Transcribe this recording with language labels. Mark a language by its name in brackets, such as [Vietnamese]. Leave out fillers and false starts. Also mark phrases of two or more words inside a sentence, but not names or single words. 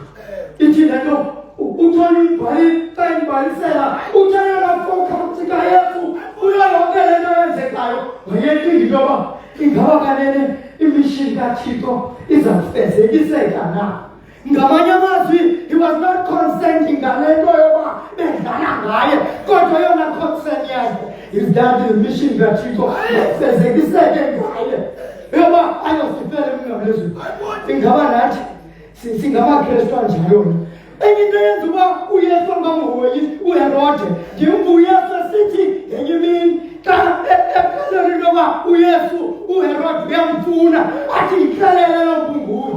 [Xhosa] Ithi le nto uthole ibhali xa ibhalisela uthayela focus kaYesu kuyo yonke le nto yenzekayo. Wayecinga into yoba ingaba kanene imishini kaThixo izawufezekiseka na. Ngamanye amazwi [English] he was not consenting [Xhosa] ngale nto yoba bedlala ngaye, kodwa yona concern yakhe [English] is that the mission [Xhosa] kaThixo ifezekiseke ngaye yoba ayosifela emnqamlezweni. Ingaba nathi singamakrestu anjalo. Enye into yenza uba uYesu angamhoyi uHerode njengomntu uYesu esithi ngenye imini xa exelela into yoba uHerode uyamfuna athi yixelele loo mpungutye.